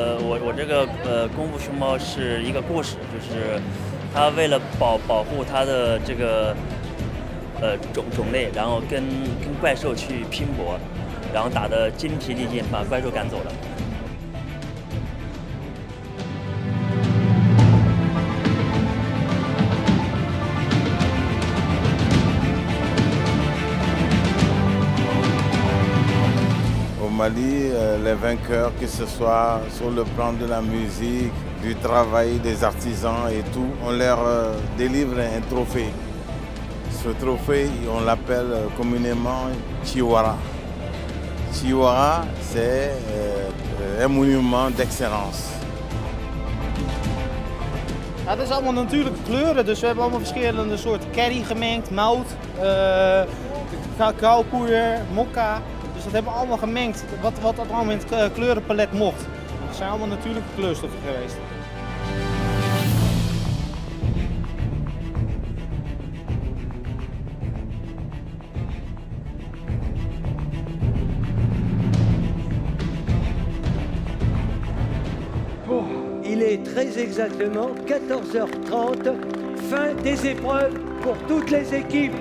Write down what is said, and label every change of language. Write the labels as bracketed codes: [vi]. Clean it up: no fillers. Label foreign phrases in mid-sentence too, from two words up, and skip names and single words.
[zh] 我这个功夫熊猫是一个故事，就是它为了保护它的这个种类，然后跟怪兽去拼搏，然后打得精疲力尽，把怪兽赶走了。 [fr] Mali, les vainqueurs, que ce soit sur le plan de la musique, du travail des artisans et tout, on leur délivre un trophée. Ce trophée, on l'appelle communément Chihuahua. Chihuahua, c'est un monument d'excellence. [nl] Ja, het is allemaal natuurlijke kleuren, dus we hebben allemaal verschillende soorten curry gemengd, mout, cacaopoeder, mokka. Dus dat hebben we allemaal gemengd, wat allemaal in het kleurenpalet mocht. Het zijn allemaal natuurlijke kleurstoffen geweest. [fr] Il est très exactement 14h30, fin des épreuves pour toutes les équipes.